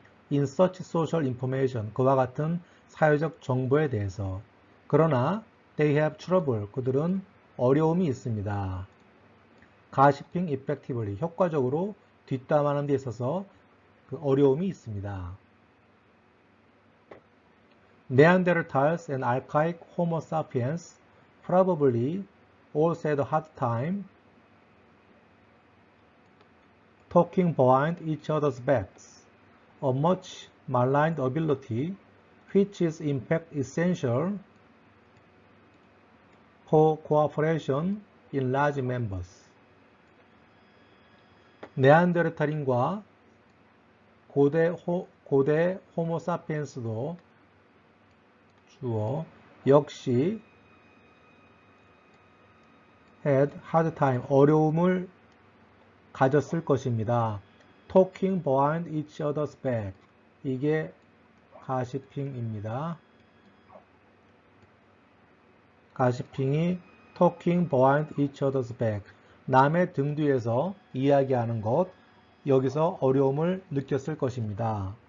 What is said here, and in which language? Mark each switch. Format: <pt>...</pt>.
<en>in such social information,</en> <ko>그와 같은 사회적 정보에 대해서. 그러나</ko> <en>they have trouble,</en> <ko>그들은 어려움이 있습니다.</ko> <en>gossiping effectively,</en> <ko>효과적으로 뒷담화하는 데 있어서 그 어려움이 있습니다.</ko> <en>Neanderthals and archaic Homo sapiens probably also had a hard time talking behind each other's backs, a much maligned ability which is in fact essential for cooperation in large members.</en> <ko>네안데르탈인과 고대 호모사피엔스도 주어 역시</ko> <en>had hard time,</en> <ko>어려움을 가졌을 것입니다.</ko> <en>talking behind each other's back,</en> <ko>이게 가시핑입니다. 가시핑이</ko> <en>talking behind each other's back,</en> <ko>남의 등 뒤에서 이야기하는 것, 여기서 어려움을 느꼈을 것입니다.</ko>